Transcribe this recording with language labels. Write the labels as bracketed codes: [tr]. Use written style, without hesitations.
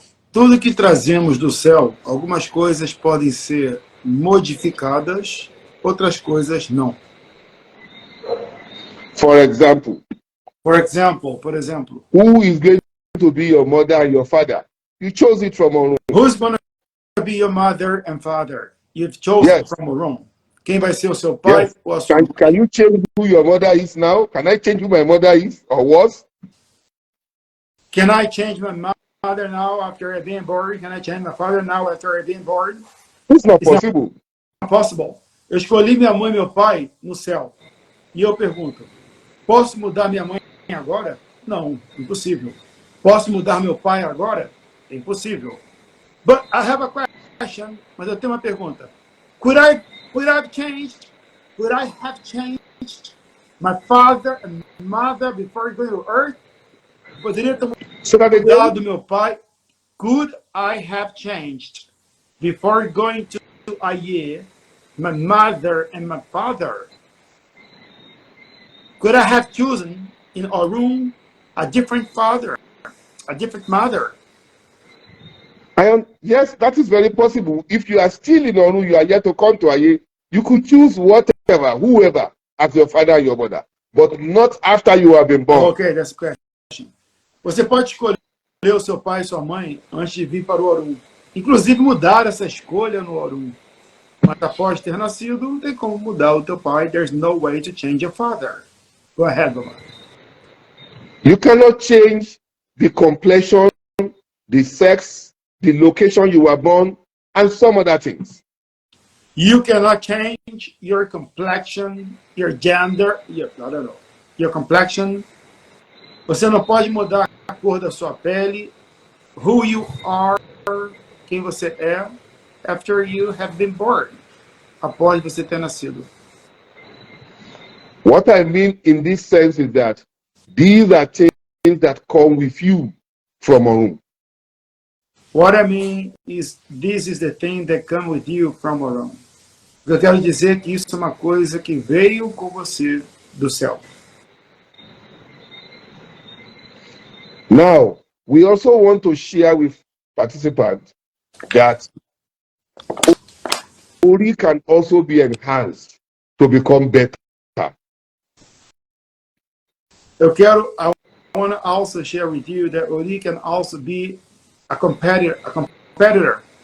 [pt] Tudo que trazemos do céu, algumas coisas podem ser modificadas, outras coisas não. [en] For example, [pt] por exemplo, [en] who is going to be your mother and your father? You chose it from Orun. Who's going to be your mother and father? You've chosen Yes. from Orun. [pt] Quem vai ser o seu pai [en] Yes. [pt] ou a sua mãe? [en] Can you change who your mother is now? Can I change who my mother is or was? Can I change my mother now after I've been born? Can I change my father now after I've been born? It's not possible. Not possible. [pt] Eu escolhi minha mãe e meu pai no céu. E eu pergunto, posso mudar minha mãe agora? Não, impossível. Posso mudar meu pai agora? É impossível. [en] But I have a question, [pt] mas eu tenho uma pergunta. [en] Could I have changed my father and mother before going to earth? [pt] Poderia ter mudado meu pai? [en] Could I have changed before going to Aye, my mother and my father? Could I have chosen in Orun a different father, a different mother? Yes, that is very possible. If you are still in Orun, you are yet to come to Aye, you could choose whoever, as your father and your mother, but not after you have been born. Okay, that's the question. [pt] Você pode escolher o seu pai e sua mãe antes de vir para o Orun. Inclusive mudar essa escolha no Orun. Mas após ter nascido, não tem como mudar o teu pai. [en] There's no way to change your father. Go ahead, Baba. You cannot change the complexion, the sex, the location you were born, and some other things. You cannot change your complexion, your gender, your complexion. [pt] Você não pode mudar a cor da sua pele, [en] who you are, [pt] quem você é, [en] after you have been born, [pt] após você ter nascido. [en] What I mean in this sense is that these are things that come with you from Orun. What I mean is, this is the thing that come with you from Orun. [pt] Eu quero dizer que isso é uma coisa que veio com você do céu. [en] Now, we also want to share with participants that Ori can also be enhanced to become better. I want to also share with you that Ori can also be a competitor.